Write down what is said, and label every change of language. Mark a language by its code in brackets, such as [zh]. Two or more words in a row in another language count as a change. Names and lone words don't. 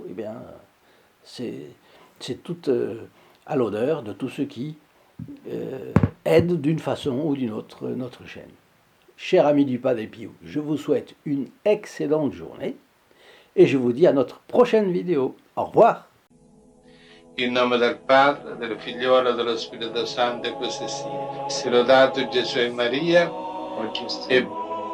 [fr] Eh bien, c'est tout à l'honneur de tous ceux qui aident d'une façon ou d'une autre notre chaîne. Chers amis du Padre Pio, je vous souhaite une excellente journée et je vous dis à notre prochaine vidéo. Au revoir. [it] In nome del Padre, del Figliolo e dello Spirito Santo, e così sia. Sia lodato Gesù e Maria, e